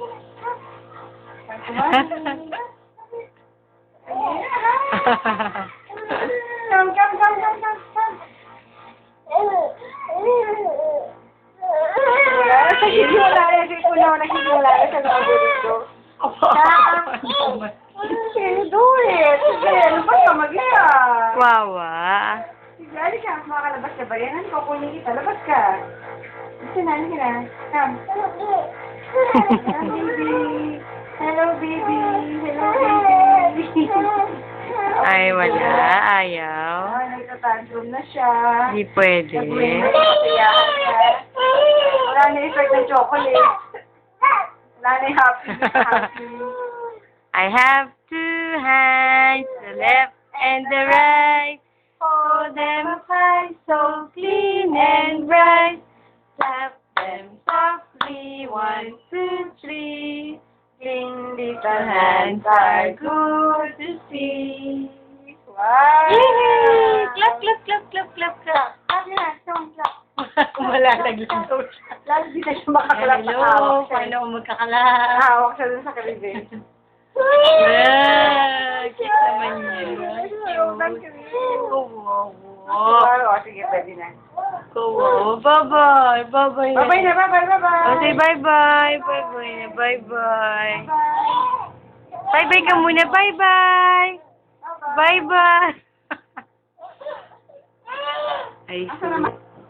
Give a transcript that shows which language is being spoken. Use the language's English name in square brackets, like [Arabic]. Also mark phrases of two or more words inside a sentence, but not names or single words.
[English] Come. [Filipino] Naghiwala sa labo dito. [English] Can you do it? [Filipino] Sige, lumabas ka mag-isa. Wawa. Sige, halika. Makakalabas ka ba yan? Ano, kukunin kita. Labas ka. Halika na. [English] Come. Hello, baby. [Filipino] Ay, wala. Ayaw. Ah, nagtatantrum na siya. Hindi pwede. Wala na effect ng chocolate. Wala na happy. [English] I have two hands, the left and the right. Hold them high, so clean and bright. Clap them softly, 1, 2, 3. Clean little hands are good to see. Wow! Yay! Clap. Clap na, clap. [Filipino] Malalaglag daw siya. Lalo di na siya makakalap na hawak [English] Hello, [Filipino] siya. paano ako magkakalap? Hawak siya dun sa kalibin. Cute naman yun. Oh, sige, pwede na. [English] Bye-bye. Bye-bye. Bye-bye na, bye-bye. Oh, say bye-bye. Bye-bye na. Bye-bye. Bye-bye [Filipino] ka muna. [English] Bye-bye. Bye-bye. Ay, [Cebuano] Asa naman?